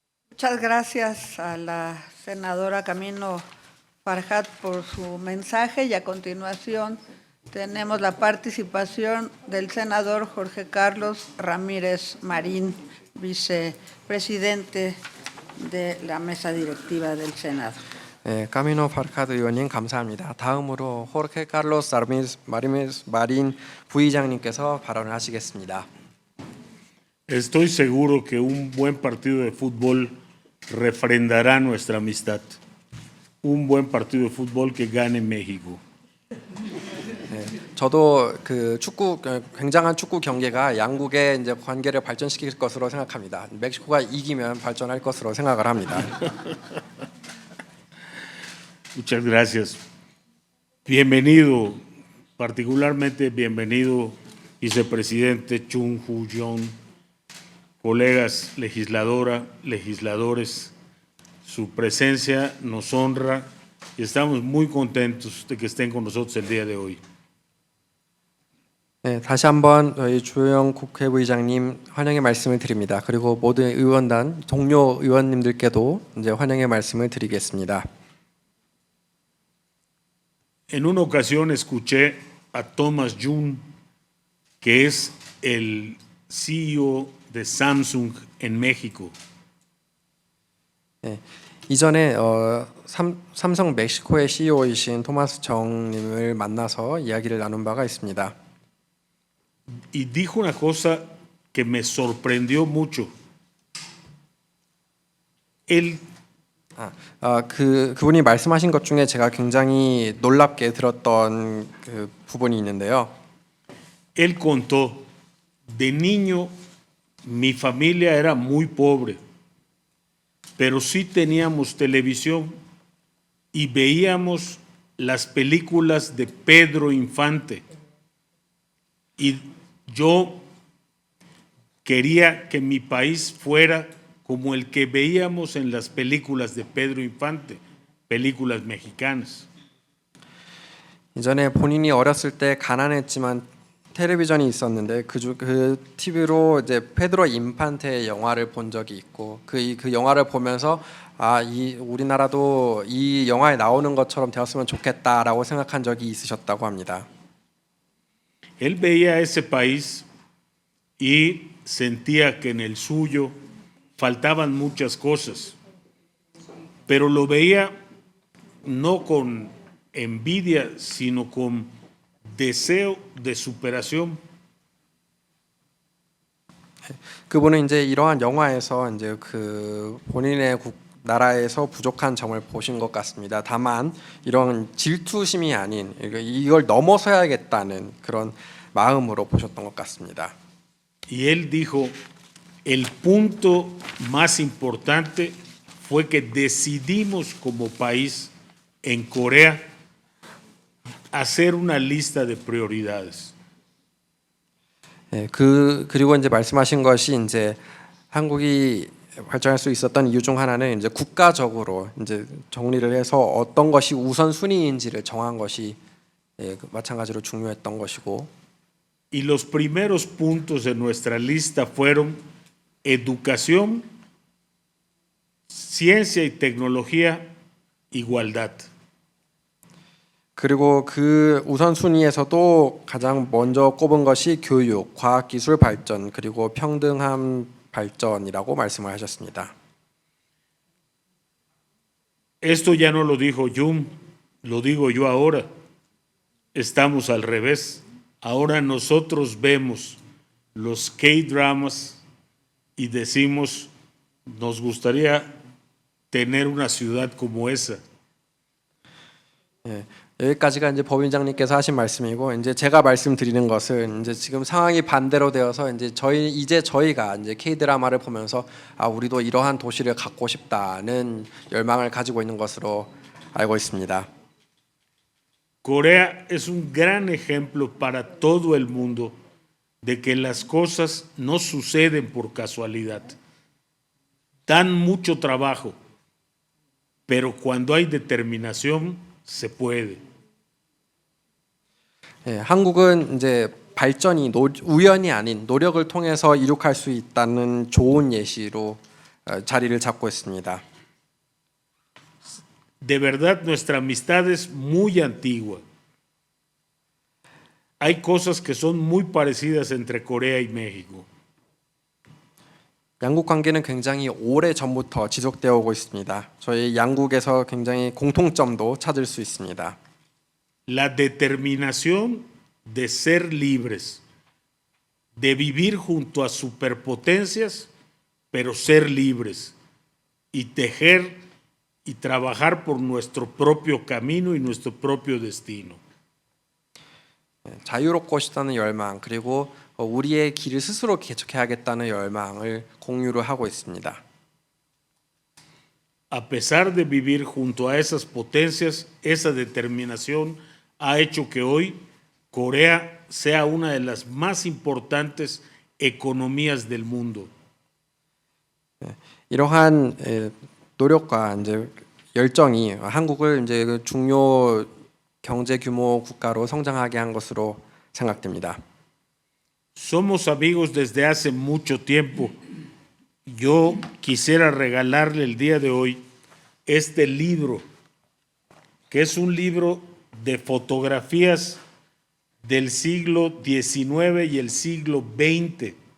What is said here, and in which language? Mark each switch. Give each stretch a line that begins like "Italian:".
Spanish: Muchas gracias a la senadora Camino Farhat por su mensaje y a continuación tenemos la participación del senador Jorge Carlos Ramírez Marín, vicepresidente de la mesa directiva del Senado.
Korean: 네, 까미노 파르카드 의원님 감사합니다. 다음으로 호르케 칼로스 마리메스 마린 부의장님께서 발언을 하시겠습니다.
Spanish: Estoy seguro que un buen partido de fútbol refrendará nuestra amistad. Un buen partido de fútbol que gane México.
Korean: 저도 그 굉장한 축구 경기가 양국의 이제 관계를 발전시킬 것으로 생각합니다. 멕시코가 이기면 발전할 것으로 생각을 합니다.
Spanish: Muchas gracias. Bienvenido, particularmente bienvenido, vicepresidente Chung Hu-jong, colegas legisladores. Su presencia nos honra y estamos muy contentos de que estén con nosotros el día de hoy.
Korean: 네, 다시 한번 저희 주호영 국회부의장님 환영의 말씀을 드립니다. 그리고 모든 의원단 동료 의원님들께도 이제 환영의 말씀을 드리겠습니다.
Spanish: En una ocasión escuché a Thomas Jung, que es el CEO de Samsung en México.
Korean: 네, 이전에 삼성 멕시코의 CEO이신 토마스 정님을 만나서 이야기를 나눈 바가 있습니다.
Spanish: Y dijo una cosa que me sorprendió mucho. Él
Korean: 그분이 말씀하신 것 중에 제가 굉장히 놀랍게 들었던 그 부분이 있는데요.
Spanish: Él contó, de niño mi familia era muy pobre, pero sí teníamos televisión y veíamos las películas de Pedro Infante. Y yo quería que mi país fuera como el que veíamos en las películas de Pedro Infante, películas mexicanas.
Korean: 이전에 본인이 어렸을 때 가난했지만 텔레비전이 있었는데 그 TV로 이제 페드로 인판테의 영화를 본 적이 있고 그 영화를 보면서 이 우리나라도 이 영화에 나오는 것처럼 되었으면 좋겠다라고 생각한 적이 있으셨다고 합니다.
Spanish: Él veía ese país y sentía que en el suyo faltaban muchas cosas, pero lo veía no con envidia, sino con deseo de superación.
Korean: 그분은 이제 이러한 영화에서 이제 그 본인의 나라에서 부족한 점을 보신 것 같습니다. 다만 이런 질투심이 아닌 이걸 넘어서야겠다는 그런 마음으로 보셨던 것 같습니다.
Spanish: Y él dijo, el punto más importante fue que decidimos como país en Corea hacer una lista de prioridades.
Korean: 네, 그리고 이제 말씀하신 것이 이제 한국이 발전할 수 있었던 이유 중 하나는 이제 국가적으로 이제 정리를 해서 어떤 것이 우선 순위인지를 정한 것이 마찬가지로 중요했던 것이고.
Spanish: Y los primeros puntos de nuestra lista fueron educación, ciencia y tecnología, igualdad.
Korean: 그리고 그 우선 순위에서도 가장 먼저 꼽은 것이 교육, 과학기술 발전, 그리고 평등함 발전이라고 말씀을 하셨습니다.
Spanish: Esto ya no lo dijo Jung, lo digo yo ahora. Estamos al revés. Ahora nosotros vemos los K-dramas y decimos, nos gustaría tener una ciudad como esa.
Korean: 예, 여기까지가 이제 법인장님께서 하신 말씀이고 이제 제가 말씀드리는 것은 이제 지금 상황이 반대로 되어서 이제 저희가 이제 K 드라마를 보면서 아 우리도 이러한 도시를 갖고 싶다는 열망을 가지고 있는 것으로 알고 있습니다.
Spanish: Corea es un gran ejemplo para todo el mundo de que las cosas no suceden por casualidad. Dan mucho trabajo, pero cuando hay determinación se puede.
Korean: 예, 한국은 이제 발전이 우연이 아닌 노력을 통해서 이룩할 수 있다는 좋은 예시로 자리를 잡고 있습니다.
Spanish: De verdad, nuestra amistad es muy antigua. Hay cosas que son muy parecidas entre Corea y México.
Korean: 양국 관계는 굉장히 오래 전부터 지속되어 오고 있습니다. 저희 양국에서 굉장히 공통점도 찾을 수 있습니다.
Spanish: La determinación de ser libres, de vivir junto a superpotencias, pero ser libres y tejer y trabajar por nuestro propio camino y nuestro propio destino.
Korean: 자유롭고 싶다는 열망 그리고 우리의 길을 스스로 개척해야겠다는 열망을 공유를 하고 있습니다.
Spanish: A pesar de vivir junto a esas potencias, esa determinación ha hecho que hoy Corea sea una de las más importantes economías del mundo.
Korean: 이러한 노력과 이제 열정이 한국을 이제 중요 경제 규모 국가로 성장하게 한 것으로 생각됩니다.
Spanish: Somos amigos desde hace mucho tiempo. Yo quisiera regalarle el día de hoy este libro, que es un libro de fotografías del siglo XIX y el siglo XX.